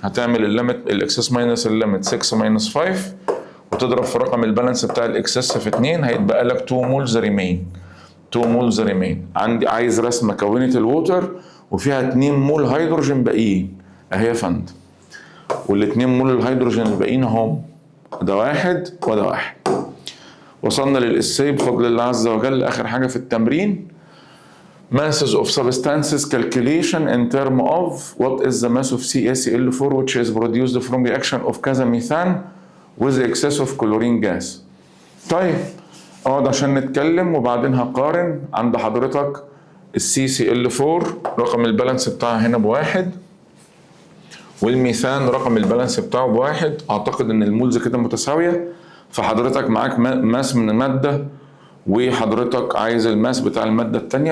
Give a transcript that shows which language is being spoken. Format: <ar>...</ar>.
<ar>هتعمل الليمت الاكسس ماينس الليمت 6 ماينس 5 وتضرب في رقم البالانس بتاع الاكسس في 2 هيتبقى لك 2 مولز ريمين. 2 مولز ريمين. عندي عايز رسمه كونة الووتر وفيها 2 مول هيدروجين باقيين اهي يا فندم، والاتنين مول الهيدروجين الباقيين هم ده 1 وده 1. وصلنا للإساي بفضل الله عز وجل. آخر حاجة في التمرين</ar> <en>masses of substances calculation in term of what is the mass of CaCl4 which is produced from reaction of</en> <ar>كذا</ar> <en>methane with excess of chlorine gas.</en> <ar>طيب اقعد عشان نتكلم وبعدين هقارن. عند حضرتك CaCl4 رقم البالانس بتاعها هنا ب1 والميثان رقم البالانس بتاعه ب1. اعتقد ان المولز كده متساوية. فحضرتك معاك ماس من المادة وحضرتك عايز الماس بتاع المادة التانية.</ar>